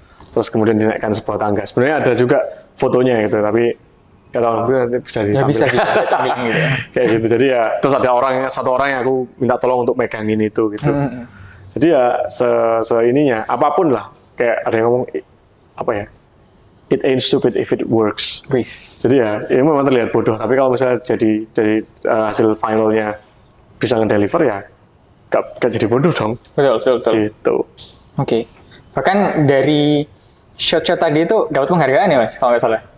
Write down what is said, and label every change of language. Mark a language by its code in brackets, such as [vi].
[id] Terus kemudian dinaikkan sebuah tangga. Sebenarnya ada juga fotonya gitu, tapi kalau bisa ditampilkan. Ya bisa ditampilkan gitu. Kayak gitu. Jadi ya, terus ada satu orang yang aku minta tolong untuk megangin itu gitu. Jadi ya ininya apapun lah. Kayak ada yang ngomong apa ya? [en] It ain't stupid if it works. [id] Jadi ya, ini memang terlihat bodoh. Tapi kalau misalnya jadi hasil finalnya bisa ngedeliver ya, gak jadi bodoh dong. Betul. Gitu. Oke. Bahkan dari shot-shot tadi itu dapat penghargaan ya Mas, kalau nggak salah.